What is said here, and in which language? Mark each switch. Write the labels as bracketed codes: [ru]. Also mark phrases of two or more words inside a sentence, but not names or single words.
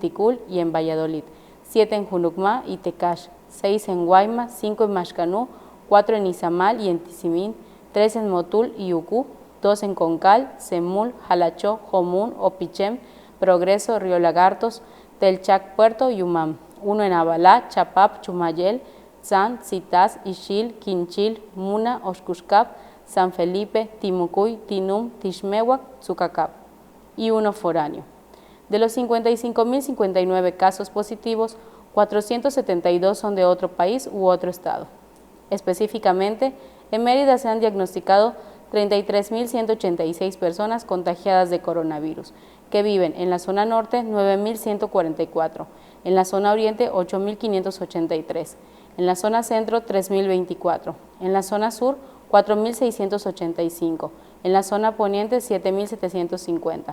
[es] Ticul y en Valladolid, 7 en Junucmá y Tecash, 6 en Guayma, 5 en Maxcanú, 4 en Izamal y en Tizimín, 3 en Motul y Ucú, 2 en Concal, Semul, Jalachó, Jomún, Opichem, Progreso, Río Lagartos, Telchac, Puerto y Umam, 1 en Abalá, Chapap, Chumayel, Tzan, Zitas, Ixil, Quinchil, Muna, Oxcuscap, San Felipe, Timucuy, Tinum, Tixmehuac, Tzucacap, y 1 foráneo. De los 55.059 casos positivos, 472 son de otro país u otro estado. Específicamente, en Mérida se han diagnosticado 33.186 personas contagiadas de coronavirus, que viven en la zona norte 9.144, en la zona oriente 8.583, en la zona centro 3.024, en la zona sur 4.685, en la zona poniente 7.750.